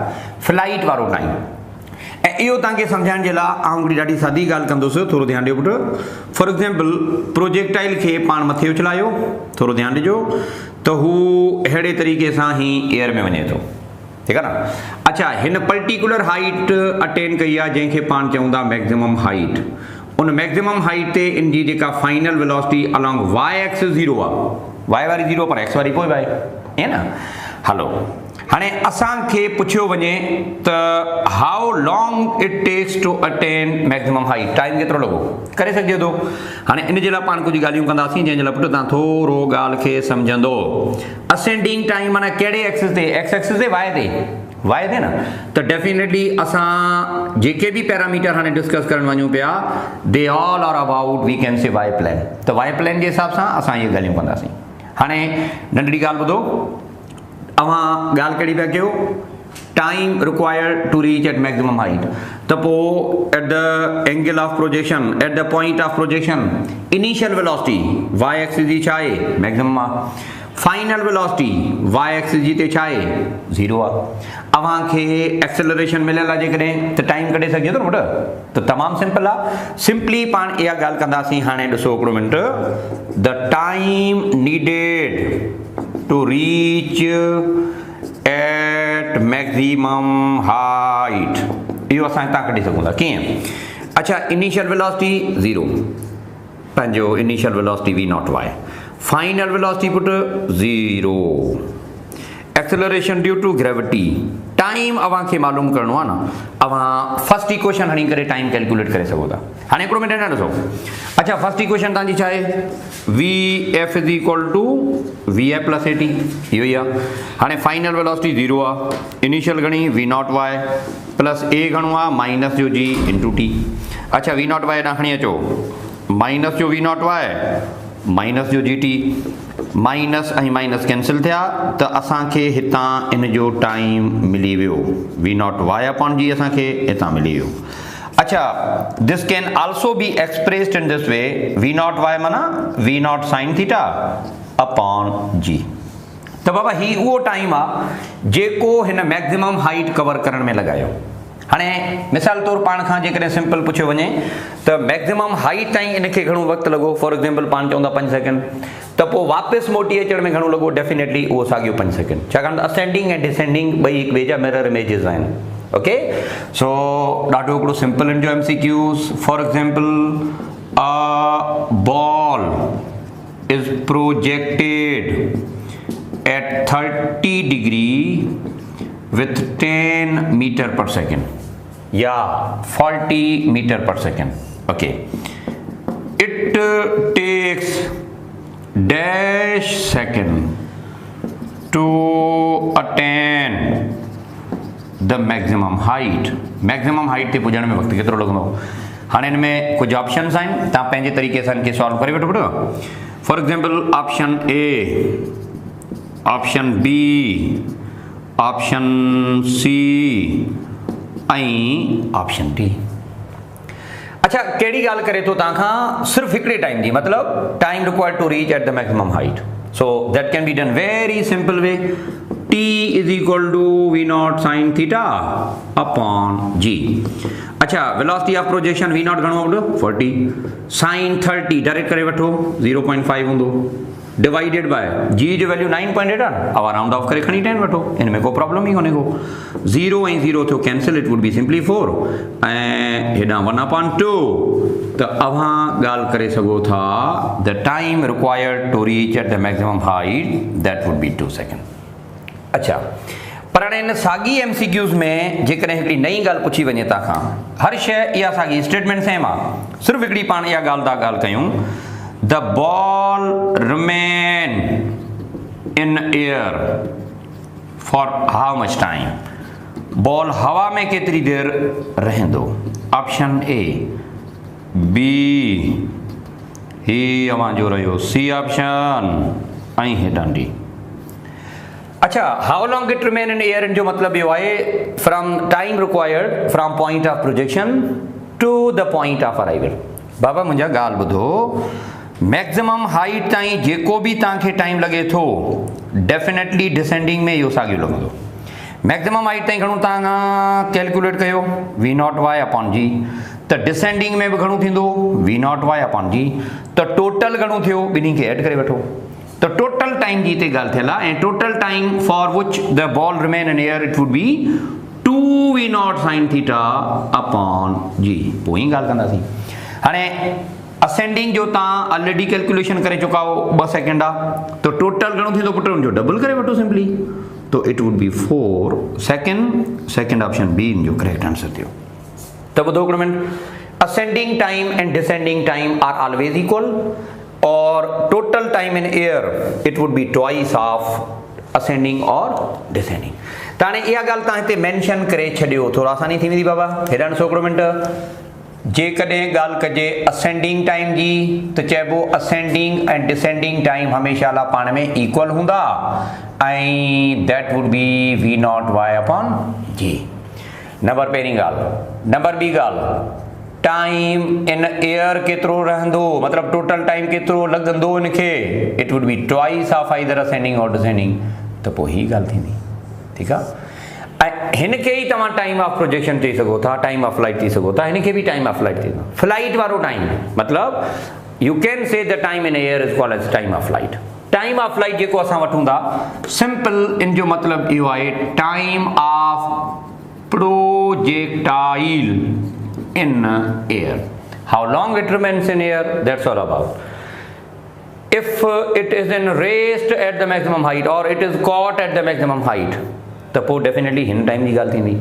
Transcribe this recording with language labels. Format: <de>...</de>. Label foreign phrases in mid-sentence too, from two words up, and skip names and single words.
<sd>फ्लाइट वारो टाइम, ऐं इहो तव्हांखे सम्झाइण जे लाइ आउं हिकिड़ी ॾाढी सादी ॻाल्हि कंदुसि, थोरो ध्यानु ॾियो पुटु।</sd> <en>for example,</en> <sd>प्रोजेक्टाइल खे पाण मथे उछलायो, थोरो ध्यानु ॾिजो, त हू अहिड़े तरीक़े सां ही एयर में वञे थो। ठीकु आहे न? अच्छा, हिन</sd> <en>particular height attain</en> <sd>कई आहे जंहिंखे पाण चऊं था</sd> <en>maximum height.</en> <sd>उन</sd> <en>maximum height</en> <sd>ते इन जी जेका</sd> <en>final velocity along y axis</en> <sd>ज़ीरो आहे, वाई वारी ज़ीरो पर एक्स वारी पोइ वाई, ईअं न? हलो, हाणे असांखे पुछियो वञे त</sd> <en>how long it takes to attain maximum height,</en> <sd>टाइम केतिरो लॻो? करे सघिजे थो। हाणे इन जे लाइ पाण कुझु ॻाल्हियूं कंदासीं जंहिंजे लाइ पुटु तव्हां थोरो ॻाल्हि खे सम्झंदो।</sd> <en>ascending time</en> <sd>माना कहिड़े एक्सिस ते?</sd> <en>x axis</en> <sd>ते, वाई ते? वाई ते न? त डेफिनेटली असां जेके बि पैरामीटर हाणे डिस्कस करणु वञूं पिया,</sd> <en>they all are about we can say y plane.</en> <sd>त</sd> <en>y plane</en> <sd>जे हिसाब सां असां इहे ॻाल्हियूं कंदासीं। हाणे नंढड़ी ॻाल्हि ॿुधो, अवां ॻाल्हि कहिड़ी पिया कयो?</sd> <en>time required to reach at maximum height.</en> <sd>त पोइ</sd> <en>at the angle of projection, at the point of projection, initial velocity y axis</en> <sd>जी छा आहे? मैक्सिमम आहे।</sd> <en>final velocity y axis</en> <sd>जी ते छा आहे? ज़ीरो आहे। अवां खे एक्सेलरेशन मिलियल आहे जेकॾहिं, त टाइम कढे सघिजे थो न पुटु? त तमामु सिंपल आहे। सिंपली पाण इहा ॻाल्हि कंदासीं। हाणे ॾिसो हिकिड़ो मिंट,</sd> <en>the time needed to reach at maximum height,</en> <sd>इहो असां हितां कढी सघूं था। कीअं? अच्छा,</sd> <en>initial velocity zero,</en> <sd>पंहिंजो</sd> <en>initial velocity v naught y, final velocity</en> <sd>पुटु</sd> <en>zero, acceleration due to gravity, time</en> <sd>अवां खे मालूम करणो आहे न, अवां</sd> <en>first equation</en> <sd>हणी करे टाइम कैलकुलेट करे सघो था। हाणे हिकिड़ो मिनट न ॾिसो। अच्छा,</sd> <en>first equation</en> <sd>तव्हांजी छा आहे?</sd> <en>v f is equal to v a plus a t,</en> <sd>इहो ई आहे। हाणे</sd> <en>final velocity zero</en> <sd>आहे, इनिशियल घणी?</sd> <en>v naught y plus a</en> <sd>घणो आहे? माइनस जो</sd> <en>g into t.</en> <sd>अच्छा,</sd> <en>v naught y</en> <sd>ॾांहुं खणी अचो, माइनस जो</sd> <en>v naught y minus</en> <sd>जो GT माइनस ऐं माइनस कैंसिल थिया त असांखे हितां इन जो टाइम मिली वियो V0 y अपॉन G असांखे हितां मिली वियो। अच्छा,</sd> <en>this can also be expressed in this way V0 y माना V0 sin theta upon G।</en> <sd>त बाबा ही उहो टाइम आहे जेको हिन</sd> <en>maximum height cover</en> <sd>करण में लॻायो। हाणे मिसाल तौर पाण खां जेकॾहिं सिंपल पुछियो वञे त</sd> <en>maximum height</en> <sd>ताईं इनखे घणो वक़्तु लॻो,</sd> <en>for example</en> <sd>पाण चवंदा 5 सेकेंड, त पोइ वापसि मोटी अचण में घणो लॻो, डेफिनेटली उहो साॻियो 5 सेकेंड, छाकाणि त असेंडिंग ऐं डिसेंडिंग ॿई हिक ॿिए जा</sd> <en>mirror images</en> <sd>आहिनि।</sd> <en>okay, so ॾाढो हिकिड़ो सिंपल इन जो MCQs, for example a ball is projected at 30 degree with 10 meter per second या 40 meter per second. Okay, it takes dash second to attain the maximum height. maximum height</en> <sd>ते पुॼण में वक़्तु केतिरो लॻंदो? हाणे हिन में कुझु ऑप्शंस आहिनि, तव्हां पंहिंजे तरीक़े सां इनखे सॉल्व करे वठो पियो।</sd> <en>for example option A, option B, option C</en> <sd>ऐं</sd> <en>option D.</en> <sd>अच्छा, कहिड़ी ॻाल्हि करे थो तव्हां खां? सिर्फ़ु हिकिड़े टाइम जी, मतिलबु</sd> <en>time required to reach at the maximum height. so that can be done very simple way, T is equal to V0 sin theta upon G।</en> <sd>अच्छा,</sd> <en>velocity of projection</en> <sd>V0 घणो हूंदो? 40 sin 30 डायरेक्ट करे वठो 0.5 हूंदो</sd> <en>divided by</en> <sd>G जो वैल्यू 9.8 आहे, अब</sd> <en>round off</en> <sd>करे खणी 10 वठो, इनमें को प्रॉब्लम ही कोन्हे को। 0 ऐं 0 थियो कैंसिल,</sd> <en>it would be simply</en> <sd>4 ऐं हेॾां 1/2।</sd> <en>त अव्हां ॻाल्हि करे सघो था the time required to reach at the maximum height that would be 2 second.</en> <sd>अच्छा, पर हाणे इन साॻी MCQs में जेकॾहिं हिकिड़ी नई ॻाल्हि पुछी वञे तव्हां खां, हर शइ इहा साॻी</sd> <en>statement same</en> <sd>आहे, सिर्फ़ु हिकिड़ी पाण इहा ॻाल्हि था ॻाल्हि कयूं,</sd> <en>the ball remain in air for how much time?</en> <sd>बॉल हवा में केतिरी देर रहंदो?</sd> <en>option A, B</en> <sd>ही अवां जो रहियो, C ऑप्शन ऐं हेॾां D। अच्छा,</sd> <en>how long it remain in air, इन जो मतिलबु इहो आहे from time required from point of projection to the point of arrival.</en> <sd>बाबा मुंहिंजा ॻाल्हि ॿुधो,</sd> <en>maximum height</en> <sd>ताईं जेको बि तव्हांखे टाइम लॻे थो,</sd> <en>definitely descending</en> <sd>में इहो साॻियो लॻंदो।</sd> <en>maximum height</en> <sd>ताईं घणो तव्हां कैलकुलेट कयो V0 y अपॉन G, त डिसेंडिंग में बि घणो थींदो V0 y अपॉन G, त टोटल घणो थियो ॿिन्ही खे ऐड करे वठो।</sd> <en>त टोटल टाइम जी हिते ॻाल्हि थियल आहे, ऐं total time for which the ball remain in air it would be 2 V0 sin theta upon G.</en> <sd>पोइ ई ॻाल्हि कंदासीं। हाणे असेंडिंग जो तव्हां</sd> <en>already calculation</en> <sd>करे चुका हो 2 सेकेंड आहे, तो टोटल घणो थींदो पुट, उनजो डबल करे वठो सिंपली, तो</sd> <en>it would be 4 second option B</en> <sd>इन जो</sd> <en>correct answer</en> <sd>थियो।</sd> <en>त ॿुधो हिकिड़ो मिनट, ascending time and descending time are always equal, और total time in air it would be twice of ascending और descending।</en> <sd>त हाणे इहा ॻाल्हि तव्हां हिते मेंशन करे छॾियो, थोरो आसानी थी वेंदी बाबा। हेॾां ॾिसो हिकिड़ो मिनट, जेकॾहिं ॻाल्हि कजे</sd> <en>ascending time</en> <sd>जी त चइबो असेंडिंग ऐं</sd> <en>descending time</en> <sd>हमेशह लाइ पाण में इक्वल हूंदा, ऐं</sd> <en>that would be</en> <sd>V0 y अपॉन G। नंबर पहिरीं ॻाल्हि। नंबर ॿी ॻाल्हि,</sd> <en>time in air</en> <sd>केतिरो रहंदो, मतिलबु</sd> <en>total time</en> <sd>केतिरो लॻंदो इनखे,</sd> <en>it would be twice of either ascending or descending.</en> <sd>त पोइ ही ॻाल्हि थींदी, ठीकु आहे। ऐं हिनखे ई तव्हां</sd> <en>time of projection</en> <sd>चई सघो था,</sd> <en>time of flight</en> <sd>चई सघो था, हिनखे बि</sd> <en>time of flight</en> <sd>चई सघो।</sd> <en>फ्लाइट वारो टाइम मतिलबु you can say the time in air is called as time of flight. time of flight जेको असां वठूं था, सिंपल इन जो मतिलबु इहो आहे time of projectile in air, how long it remains in air, that's all about. If it is in raised at the maximum height or it is caught at the maximum height,</en> <sd>तो पोइ डेफिनेटली हिन टाइम जी ॻाल्हि थींदी।</sd>